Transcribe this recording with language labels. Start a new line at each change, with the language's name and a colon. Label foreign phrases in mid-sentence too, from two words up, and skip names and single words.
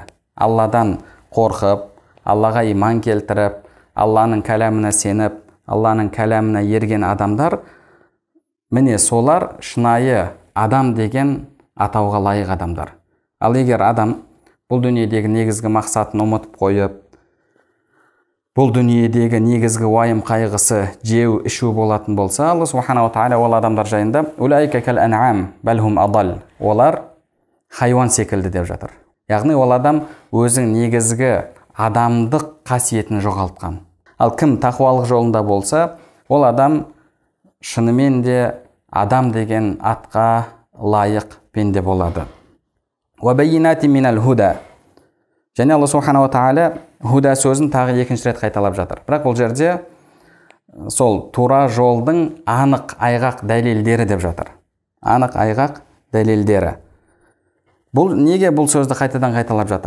Kazakh: Алладан қорқып, Аллаға иман келтіріп, Алланың кәләміне сеніп, Алланың кәләміне ерген адамдар, міне солар шынайы адам деген атауға лайық адамдар. Ал егер адам бұл дүниедегі негізгі мақсатын ұмытып қойып, бұл дүниедегі негізгі уайым қайғысы жеу, ішу болатын болса, Алла субханала тағала ол адамдар жайында
Arabic: أولئك كالأنعام بل هم أضل,
Kazakh: олар хайуан секілді деп жатыр. Яғни ол адам өзің негізгі адамдық қасиетін жоғалтқан. Ал кім тақуалық жолында болса, ол адам шынымен де адам деген атқа лайық пенде болады.
Arabic: وبينات من الهدى.
Kazakh: Және Алла субханала тағала худа сөзін тағы екінші рет қайталап жатыр. Бірақ бұл жерде сол тура жолдың анық айғақ дәлелдері деп жатыр. Анық айғақ дәлелдері. Бұл неге бұл сөзді қайтадан қайталап жатыр?